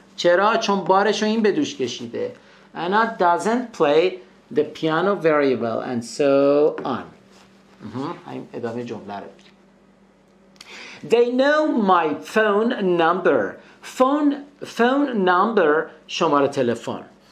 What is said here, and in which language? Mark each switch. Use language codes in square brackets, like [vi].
[fa] چرا؟ چون بارشو این به دوش کشیده. [en] Anna doesn't play the piano very well and so on. [fa] همین ادامه جمله رو بگیم. [en] They know my phone number. phone number [fa] شماره تلفن.